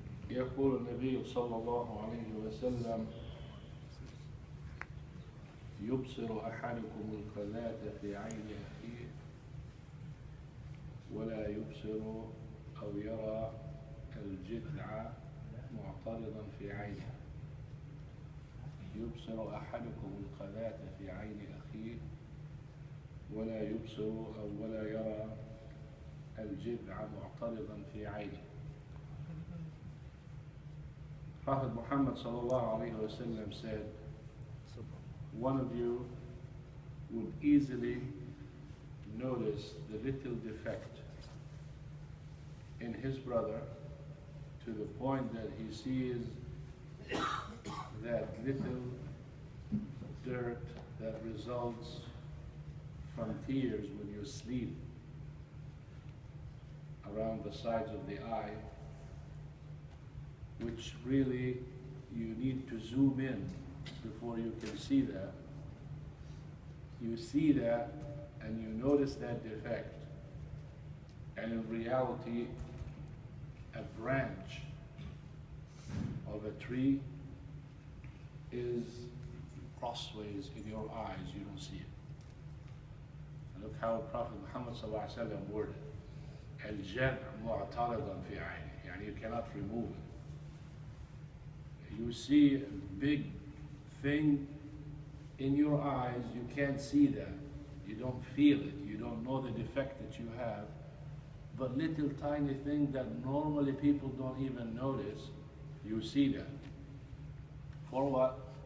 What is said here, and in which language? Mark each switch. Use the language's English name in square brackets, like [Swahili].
[Arabic] يقول النبي صلى الله عليه وسلم: يبصر أحدكم القذاة في عين أخيه ولا يبصر أو يرى الجذع معترضا في عينه. يبصر أحدكم القذاة في عين أخيه ولا يبصر أو ولا يرى الجذع معترضا في عينه. [English] Prophet Muhammad sallallahu alayhi wa sallam said, one of you would easily notice the little defect in his brother to the point that he sees that little dirt that results from tears when you sleep around the sides of the eye, which really you need to zoom in before you can see that. You see that and you notice that defect, and in reality a branch of a tree is crossways in your eyes, you don't see it. And look how Prophet Muhammad sallallahu alaihi wasallam worded it. [Arabic] الجذع معترضا في عينه, يعني [English] you cannot remove it. You see a big thing in your eyes, you can't see that. You don't feel it, you don't know the defect that you have. But little tiny thing that normally people don't even notice, you see that. For what?